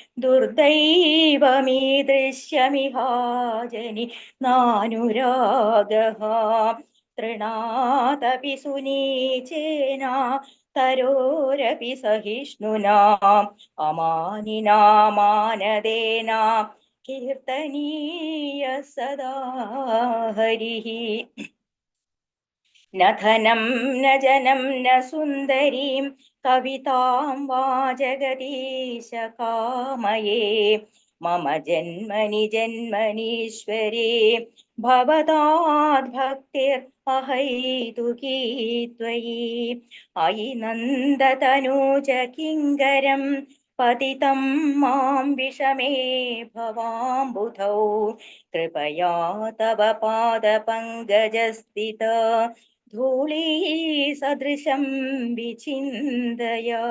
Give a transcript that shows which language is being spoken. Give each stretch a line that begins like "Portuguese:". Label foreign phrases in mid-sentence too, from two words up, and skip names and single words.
Sanskrit: ദുർദൈവമീദൃശ്യമിഹാജനി നാനുരാഗഃ തൃണാദപി സുനീചേന തരോരപി സഹിഷ്ണുനാ അമാനിനാ മാനദേന കീർത്തനീയ സദാ ഹരിഃ. न धनं न जनं न सुन्दरीं कवितां वा जगदीश कामये मम जन्मनि जन्मनीश्वरे भवताद्भक्तिर्अहैतुकी त्वयि अयि नन्दतनूज किङ्करं पतितं मां विषमे भवाम्बुधौ कृपया तव पादपङ्कजस्थित धूली सदृशं विचिन्तय